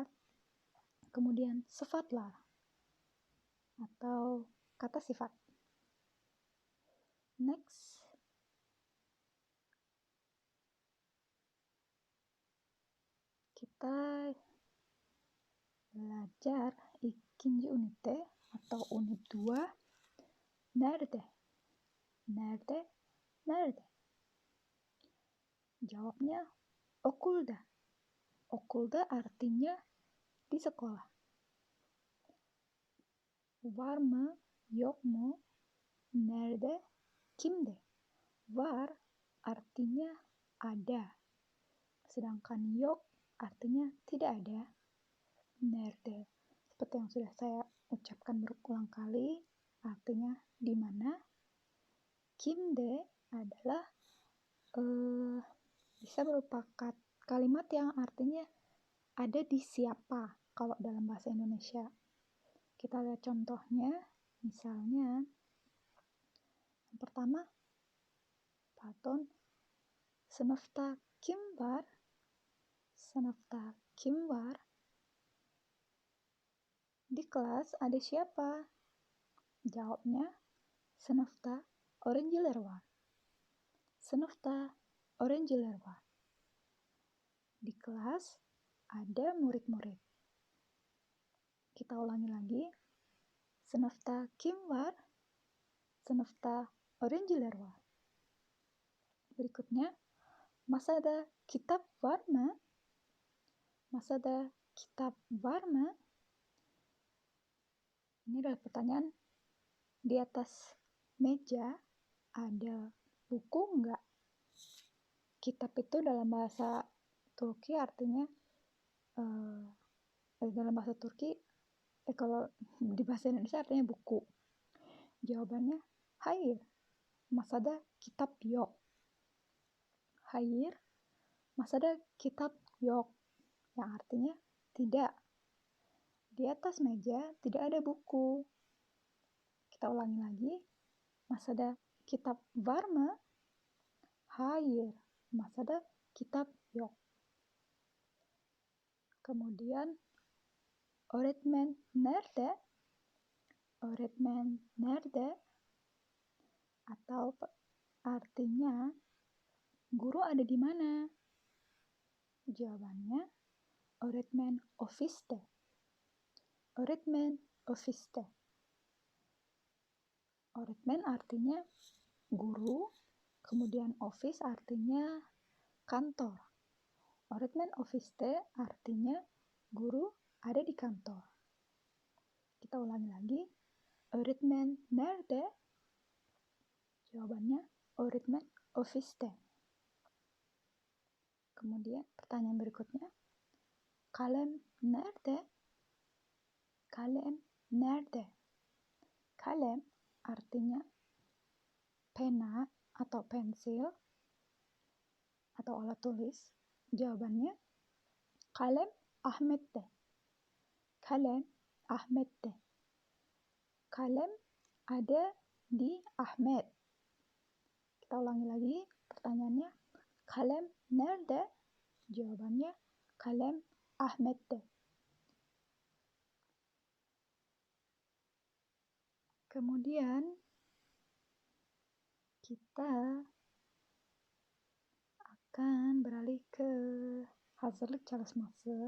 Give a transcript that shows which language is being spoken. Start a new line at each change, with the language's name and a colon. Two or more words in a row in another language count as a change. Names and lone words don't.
Indonesian: Kemudian sıfatlar atau kata sifat. Next, kita belajar
Turkish: ikinci unite
Indonesian: atau unit 2.
Turkish: Nerede? Nerede? Nerede? Jawabnya okulda.
Indonesian: Okulda artinya di sekolah.
Turkish: Var mı? Yok mu? Nerede? Kimde? Var
Indonesian: artinya ada. Sedangkan yok artinya tidak ada.
Turkish: Nerede?
Indonesian: Seperti yang sudah saya ucapkan berulang kali, artinya di mana. Kimde adalah di bisa berupa kalimat yang artinya ada di siapa kalau dalam bahasa Indonesia. Kita lihat contohnya, misalnya yang pertama,
Turkish: Platon, sınıfta kim var? Sınıfta kim var?
Indonesian: Di kelas ada siapa? Jawabnya,
Turkish: sınıfta öğrenciler var. Sınıfta öğrenciler var.
Indonesian: Di kelas ada murid-murid. Kita ulangi lagi.
Turkish: Sınıfta kim var? Sınıfta öğrenciler var. Berikutnya, masada kitap var mı? Masada kitap var mı?
Indonesian: Ini adalah pertanyaan. Di atas meja ada buku enggak? Kitab itu dalam bahasa Turki artinya dalam bahasa Turki kalau di bahasa Indonesia artinya buku.
Turkish: Jawabannya hayır. Masada kitap yok. Hayır. Masada kitap yok.
Indonesian: Yang artinya tidak. Di atas meja tidak ada buku. Kita ulangi lagi.
Turkish: Masada kitap var mı? Hayır. Masada kitap yok. Kemudian öğretmen nerede? Öğretmen nerede?
Indonesian: Atau artinya guru ada di mana?
Turkish: Jawabannya öğretmen ofiste. Öğretmen ofiste.
Indonesian: Öğretmen artinya guru, kemudian office artinya kantor.
Turkish: Öğretmen ofiste
Indonesian: artinya guru ada di kantor. Kita ulangi lagi.
Turkish: Öğretmen nerede? Jawabannya öğretmen ofiste.
Indonesian: Kemudian pertanyaan berikutnya.
Turkish: Kalem nerede? Kalem nerede?
Indonesian: Kalem artinya pena atau pensil atau alat tulis.
Turkish: Jawabannya kalem Ahmet'te. Kalem Ahmet'te.
Indonesian: Kalem ada di Ahmet. Kita ulangi lagi pertanyaannya.
Turkish: Kalem nerede? Jawabannya kalem Ahmet'te.
Indonesian: Kemudian kita akan beralih ke
Turkish: hazırlık çalışması.